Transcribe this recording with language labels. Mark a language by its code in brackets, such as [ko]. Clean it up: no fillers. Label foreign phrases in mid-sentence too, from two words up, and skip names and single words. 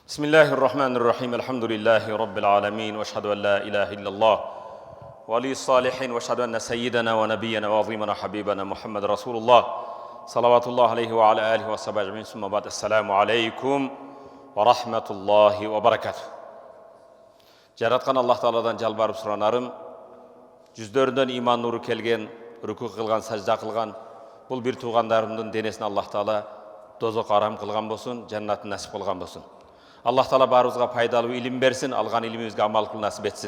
[ar] بسم الله الرحمن الرحيم الحمد لله رب العالمين واشهد ان لا اله الا الله ولي الصالحين واشهد ان سيدنا ونبينا وعظيمنا حبيبنا محمد رسول الله صلوات الله عليه وعلى اله وصحبه اجمعين ثم بعد السلام عليكم ورحمة الله وبركاته. [ky] Жараткан Аллах Тааладан жалбарып суранарым, жүздөрүнөн иман нуру келген, рүкү кылган, сажда кылган бул бир туугандарымдын денесин Аллах Таала дозок арам кылган болсун, жаннатын насип кылган болсун. Аллах Таала баарыбызга пайдалуу илим берсин, алган илимибизге амал кылуу насип этсин.